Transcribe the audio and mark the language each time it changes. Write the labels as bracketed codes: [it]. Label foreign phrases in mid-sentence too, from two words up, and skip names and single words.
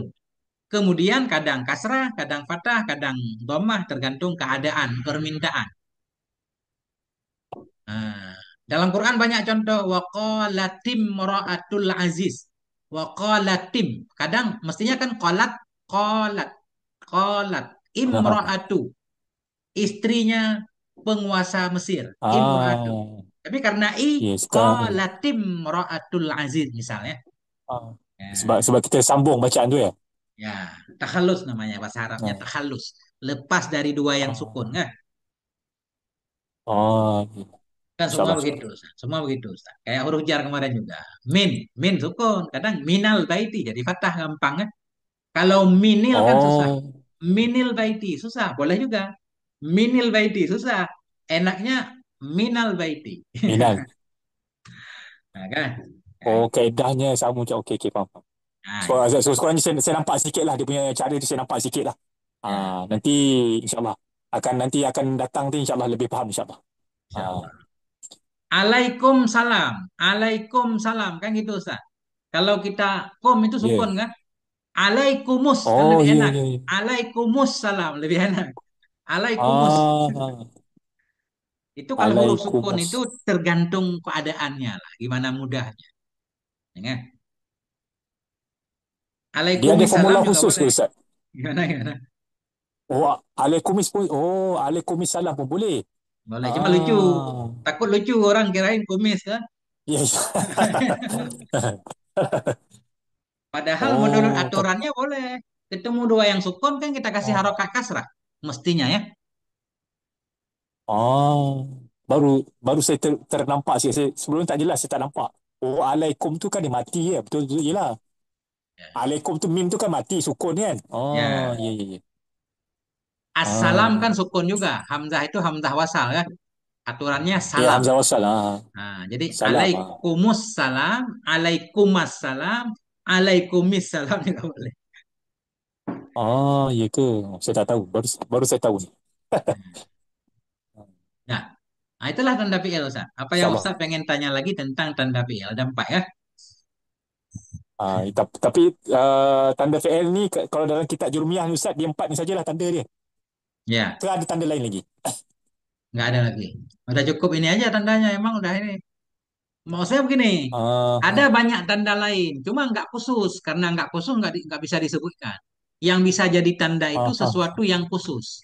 [id] Kemudian kadang kasrah, kadang fathah, kadang dhammah tergantung keadaan, permintaan. Nah, dalam Quran banyak contoh [ar] وقالت امرأة العزيز. [id] Waqalatim. Kadang mestinya kan qalat, [ar] قالت امرأة, [id] istrinya penguasa Mesir, imra'atu. Ah, Tapi karena ya sekarang. [ar] قالت امرأة العزيز misalnya. [ms] Ah. Sebab Ya, sebab kita sambung bacaan tu ya. [id] ya, takhallus namanya bahasa Arabnya Ah. takhallus. Lepas dari dua yang sukun Ah. kan? Oh, Kan semua insyaallah, begitu, insyaallah. [ms] Ustaz. Semua begitu, Ustaz. [id] Kayak huruf jar kemarin juga. Min sukun. Kadang [ar] من البيت [id] jadi fathah gampang kan? Kalau minil kan susah. Oh, [ar] من البيت [ms] susah, boleh juga. [ar] من البيت [id] susah. Enaknya [ar] من البيت. [id] minal. Nah, kan? Ya, Oh, itu. [ms] kaedahnya sama macam okey, okey, faham. Nah, So, itu. sekurang-kurangnya saya nampak sikit lah dia punya cara tu, saya nampak sikit lah. Ya, [id] Nanti insyaAllah akan datang tu insyaAllah lebih faham insyaAllah. Ah, insyaallah. Alaikumsalam. Alaikumsalam kan gitu, Ustaz. Kalau kita kom itu ya. sukun kan? Alaikumus kan Oh, lebih ya, enak. ya, ya. [ar] عليكم السلام [id] lebih enak. Alaikumus. Ah, Itu kalau huruf sukun alaikumus. itu tergantung keadaannya lah, gimana mudahnya. Ya kan? [ms] Dia ada Alaikumissalam formula juga khusus ke boleh. Ustaz? [id] Gimana gimana? Oh, alaikumis pun. Oh, [ar] عليكم السلام [id] pun boleh. Boleh. Cuma lucu. Ah, Takut lucu orang kirain kumis kan. ya, ya. Padahal menurut Oh, aturannya boleh. Ketemu dua yang sukun kan kita kasih oh, harokat kasrah. Mestinya ya. oh. [ms] Baru baru saya ternampak sih. Sebelum tak jelas saya tak nampak. Oh, alaikum tu kan dia mati ya. Betul betul jelah. Alaikum tu mim tu kan mati sukun kan. Oh, Ya. ya, ya, ya. [id] Assalam kan Ah, sukun juga. Hamzah itu [ar] همزة وصل [id] kan. Aturannya ya salam. [ar] همزة وصل. [id] Nah, jadi Salam. alaikumussalam, alaikumassalam, alaikumissalam juga boleh. [ms] Ya ke? Saya tak tahu. Baru saya tahu ni. [id] Nah, Nah, itulah tanda PL, Ustaz. Apa yang InsyaAllah. Ustaz pengen tanya lagi tentang tanda PL? Ada empat ya? [ms] Tapi tanda VL ni kalau dalam kitab Jurumiah ni Ustaz, dia empat ni sajalah tanda dia. Ya, Ke ada tanda lain lagi? [id] nggak ada lagi. Udah cukup ini aja tandanya. Emang udah ini. Mau saya begini. Ada Ah, banyak tanda lain, cuma nggak khusus. Karena nggak khusus nggak bisa disebutkan. Yang bisa jadi tanda itu ah, sesuatu ah. yang khusus.